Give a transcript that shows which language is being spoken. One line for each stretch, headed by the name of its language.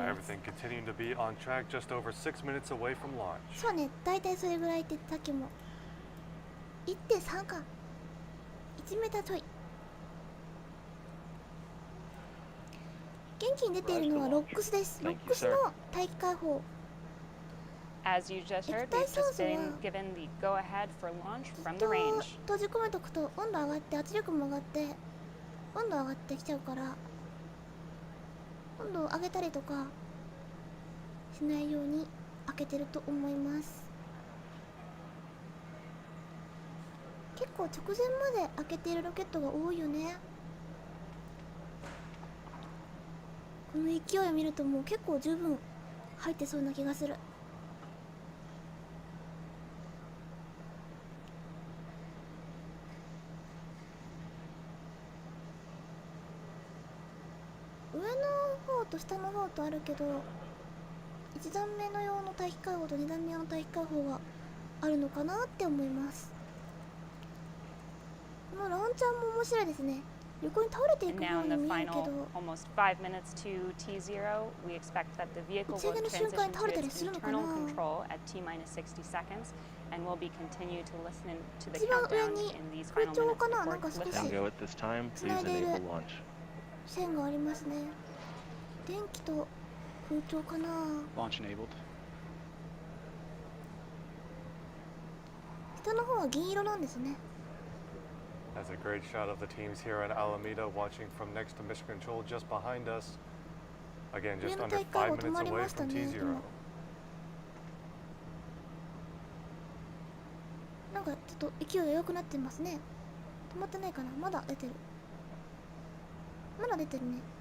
English: Everything continuing to be on track, just over 6 minutes away from launch.
Japanese: そうね、だいたいそれぐらいってさっきも 1.3 か1メーターちょい。元気に出ているのはロックスです。ロックスの大気解放。
English: As you just heard, we've just been given the go-ahead for launch from the range.
Japanese: 閉じ込めとくと温度上がって圧力も上がって温度上がってきちゃうから温度を上げたりとかしないように開けてると思います。結構直前まで開けているロケットが多いよね。この勢いを見るともう結構十分入ってそうな気がする。上の方と下の方とあるけど1段目の用の大気解放と2段目用の大気解放があるのかなって思います。このラウンチャーも面白いですね。横に倒れていくように見えるけど
English: almost 5 minutes to T0, we expect that the vehicle will transition to its internal control at T-60 seconds and will be continued to listen to the countdown in these final minutes before liftoff. Go at this time, please enable launch.
Japanese: 線がありますね。電気と空調かな。
English: Launch enabled.
Japanese: 下の方は銀色なんですね。
English: That's a great shot of the teams here at Alameda watching from next to Mission Control just behind us. Again, just under 5 minutes away from T0.
Japanese: なんかちょっと勢いが良くなってますね。止まってないかな。まだ出てる。まだ出てるね。